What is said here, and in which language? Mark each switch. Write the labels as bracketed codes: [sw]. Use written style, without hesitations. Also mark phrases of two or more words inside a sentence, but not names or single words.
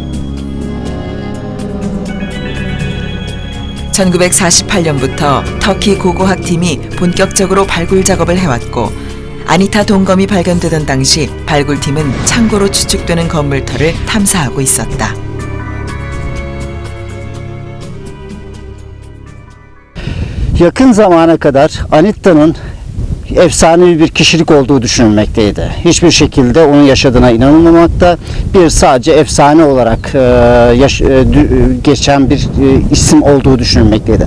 [ko] 1948년부터 터키 고고학팀이 본격적으로 발굴 작업을 해왔고 아니타 동검이 발견되던 당시 발굴팀은 창고로 추측되는 건물터를 탐사하고 있었다. [tr] Yakın zamana kadar Anitta'nın efsanevi bir kişilik olduğu düşünülmekteydi. Hiçbir şekilde onun yaşadığına inanılmamakta. Bir sadece efsane olarak geçen bir isim olduğu düşünülmekteydi.